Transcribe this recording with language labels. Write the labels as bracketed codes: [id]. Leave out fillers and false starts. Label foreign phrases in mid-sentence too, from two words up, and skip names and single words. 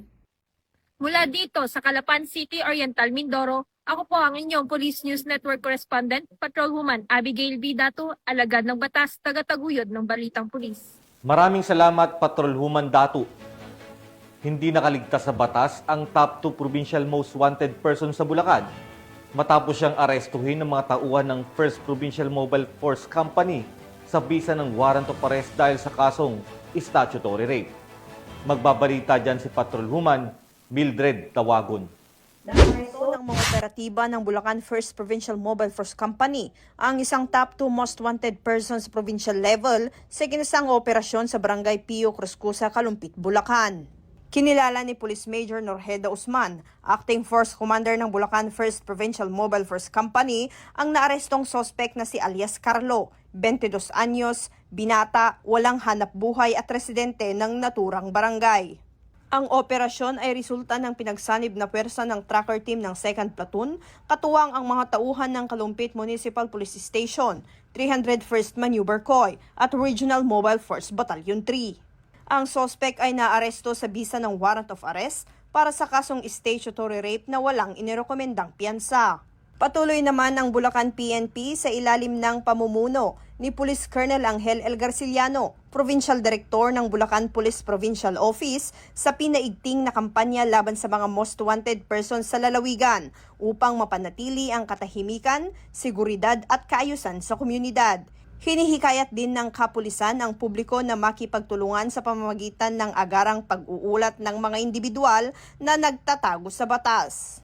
[tl] Mula dito sa Calapan City, Oriental, Mindoro, ako po ang inyong Police News Network Correspondent, Patrolwoman Abigail B. Dato, alagad ng batas, tagataguyod ng Balitang Pulis. Maraming salamat, Patrolwoman Datu. Hindi nakaligtas sa batas ang [en] top 2 provincial most wanted person [tl] sa Bulacan matapos siyang arestuhin ng mga tauhan ng 1st Provincial Mobile Force Company sa bisa ng [en] warrant of arrest [tl] dahil sa kasong [en] statutory rape. [tl] Magbabalita dyan si Patrolwoman Mildred Tawagon. Ito ng mga operatiba ng Bulacan 1st Provincial Mobile Force Company ang isang [en] top 2 most wanted persons [tl] sa [en] provincial level [tl] sa ginasang operasyon sa Barangay Pio Cruzcusa, Kalumpit, Bulacan. Kinilala ni Police Major Norheda Usman, [en] Acting Force Commander [tl] ng Bulacan 1st Provincial Mobile Force Company, ang naarestong sospek na si alias Carlo, 22 anyos, binata, walang hanap buhay at residente ng naturang barangay. Ang operasyon ay resulta ng pinagsanib na pwersa ng [en] tracker team [tl] ng 2nd Platoon, katuwang ang mga tauhan ng Kalumpit Municipal Police Station, 301st Maneuver Corps at Regional Mobile Force Battalion 3. Ang suspect ay naaresto sa bisa ng [en] warrant of arrest [tl] para sa kasong [en] statutory rape [tl] na walang inirekomendang piyansa. Patuloy naman ang Bulacan PNP sa ilalim ng pamumuno ni Police Colonel Angel L. Garciliano, Provincial Director ng Bulacan Police Provincial Office, sa pinaigting na kampanya laban sa mga [en] most wanted persons [tl] sa lalawigan upang mapanatili ang katahimikan, seguridad at kaayusan sa komunidad. Hinihikayat din ng kapulisan ang publiko na makipagtulungan sa pamamagitan ng agarang pag-uulat ng mga individual na nagtatago sa batas.